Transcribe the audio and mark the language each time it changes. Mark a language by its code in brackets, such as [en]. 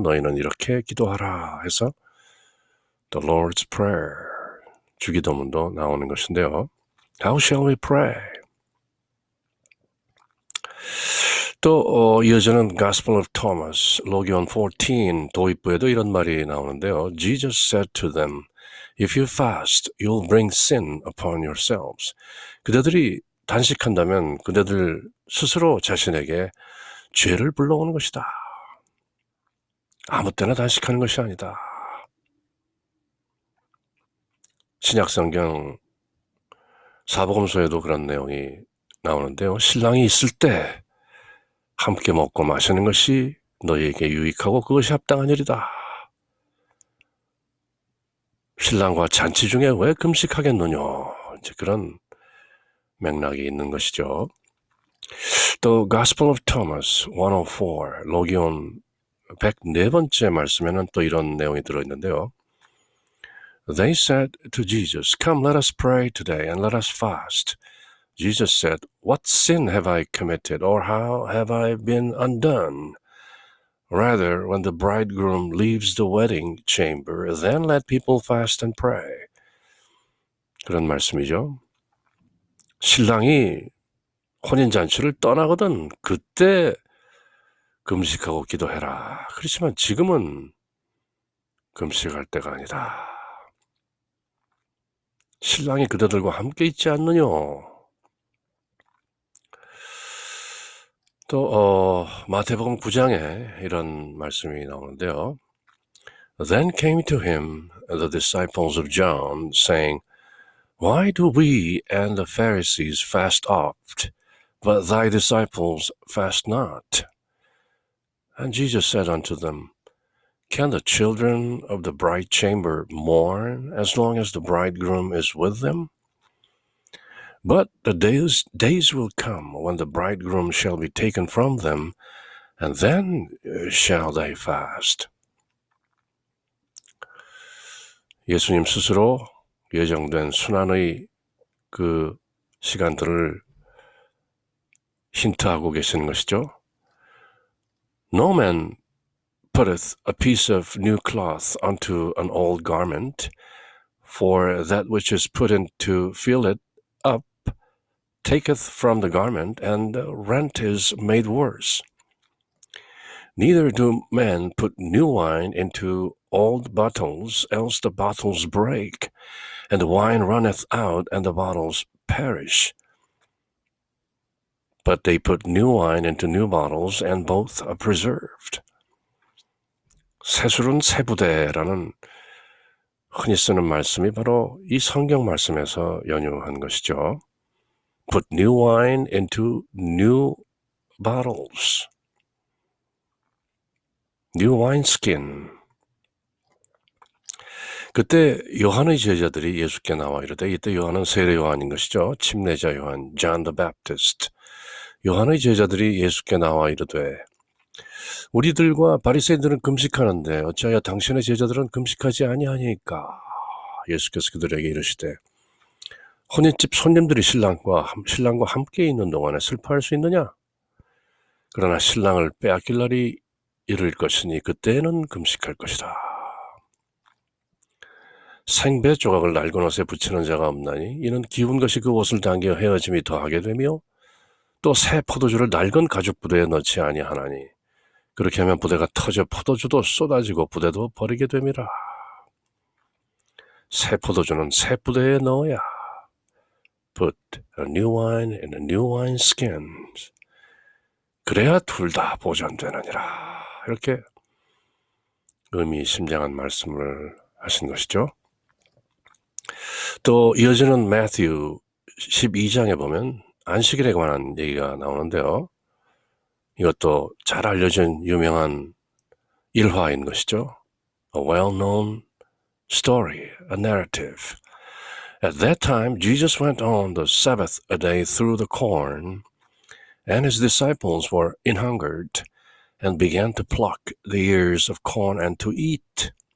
[ko] 너희는 이렇게 기도하라 해서 [en] The Lord's Prayer, [ko] 주기도문도 나오는 것인데요. [en] How shall we pray? [ko] 또 이어지는 Gospel of Thomas, Logion 14 도입부에도 이런 말이 나오는데요. [en] Jesus said to them, If you fast, you'll bring sin upon yourselves. [ko] 그대들이 단식한다면 그대들 스스로 자신에게 죄를 불러오는 것이다. 아무 때나 단식하는 것이 아니다. 신약성경 사복음서에도 그런 내용이 나오는데요. 신랑이 있을 때 함께 먹고 마시는 것이 너희에게 유익하고 그것이 합당한 일이다. 신랑과 잔치 중에 왜 금식하겠느냐. 이제 그런 맥락이 있는 것이죠. 또 Gospel of Thomas 104, 로기온 104번째 말씀에는 또 이런 내용이 들어있는데요. [en] They said to Jesus, Come, let us pray today and let us fast. Jesus said, What sin have I committed, or how have I been undone? Rather, when the bridegroom leaves the wedding chamber, then let people fast and pray. [ko] 그런 말씀이죠. 신랑이 혼인잔치를 떠나거든 그때 금식하고 기도해라. 그렇지만 지금은 금식할 때가 아니다. 신랑이 그대들과 함께 있지 않느냐. 또 마태복음 9장에 이런 말씀이 나오는데요. [en] Then came to him the disciples of John, saying, Why do we and the Pharisees fast oft, but thy disciples fast not? And Jesus said unto them, Can the children of the bride chamber mourn as long as the bridegroom is with them? But the days will come when the bridegroom shall be taken from them, and then shall they fast. [ko] 예수님 스스로 예정된 순환의 그 시간들을 힌트하고 계시는 것이죠. [en] No man putteth a piece of new cloth unto an old garment, for that which is put in to fill it up taketh from the garment, and the rent is made worse. Neither do men put new wine into old bottles, else the bottles break, and the wine runneth out, and the bottles perish. But they put new wine into new bottles, and both are preserved. [ko] 새술은 새부대라는 흔히 쓰는 말씀이 바로 이 성경 말씀에서 연유한 것이죠. [en] Put new wine into new bottles. New wineskin. [ko] 그때 요한의 제자들이 예수께 나와 이르되, 이때 요한은 세례 요한인 것이죠. 침례자 요한, John the Baptist. 요한의 제자들이 예수께 나와 이르되, 우리들과 바리새인들은 금식하는데 어찌하여 당신의 제자들은 금식하지 아니하니까? 예수께서 그들에게 이르시되, 혼인집 손님들이 신랑과 함께 있는 동안에 슬퍼할 수 있느냐? 그러나 신랑을 빼앗길 날이 이를 것이니 그때에는 금식할 것이다. 생배 조각을 낡은 옷에 붙이는 자가 없나니 이는 기운 것이 그 옷을 당겨 헤어짐이 더하게 되며 또 새 포도주를 낡은 가죽 부대에 넣지 아니하나니 그렇게 하면 부대가 터져 포도주도 쏟아지고 부대도 버리게 됨이라. 새 포도주는 새 부대에 넣어야 [en] Put a new wine in a new wineskin. [ko] 그래야 둘 다 보존되느니라. 이렇게 의미심장한 말씀을 하신 것이죠. 또 이어지는 마태우 12장에 보면 안식일에 관한 얘기가 나오는데요. 이것도 잘 알려진 유명한 일화인 것이죠. [en] A well-known story, a narrative. At that time, Jesus went on the Sabbath a day through the corn, and his disciples were an-hungered, and began to pluck the ears of corn and to eat.